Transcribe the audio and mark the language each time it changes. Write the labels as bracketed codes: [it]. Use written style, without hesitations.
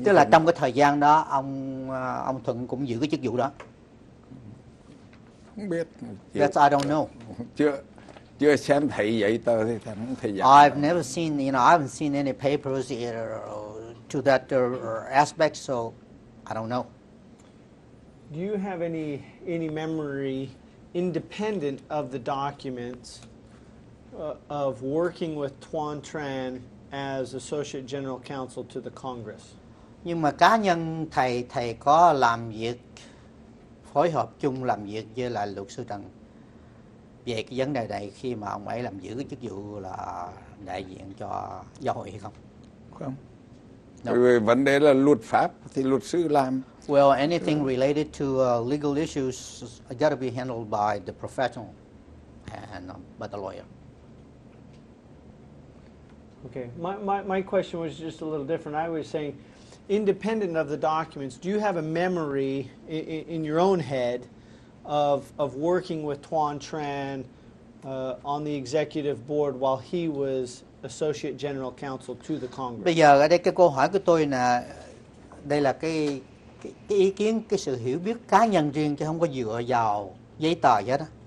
[vi] Tức là trong cái thời gian đó ông Thuận cũng giữ cái chức vụ đó. Không biết. [en] That's I don't know. [vi] Chưa xem thấy giấy tờ thì thầy không thể giải. [en] I've never seen, I haven't seen any papers to that aspect, so I don't know. Do you have any memory independent of the documents of working with Tuan Tran as Associate General Counsel to the Congress? [vi] Nhưng mà cá nhân thầy có làm việc, phối hợp chung làm việc với lại luật sư Trần về cái vấn đề này khi mà ông ấy làm giữ cái chức vụ là đại diện cho giáo hội hay không? Không. [en] No. [vi] Vì vấn đề là luật pháp thì luật sư làm. [en] Well, anything related to legal issues got to be handled by the professional and by the lawyer. Okay, my question was just a little different. I was saying, independent of the documents, do you have a memory in your own head of working with Tuan Tran on the executive board while he was Associate General Counsel to the Congress? [vi] Bây giờ ở đây cái câu hỏi của tôi là đây là cái ý kiến, cái sự hiểu biết cá nhân riêng chứ không có dựa vào giấy tờ vậy đó.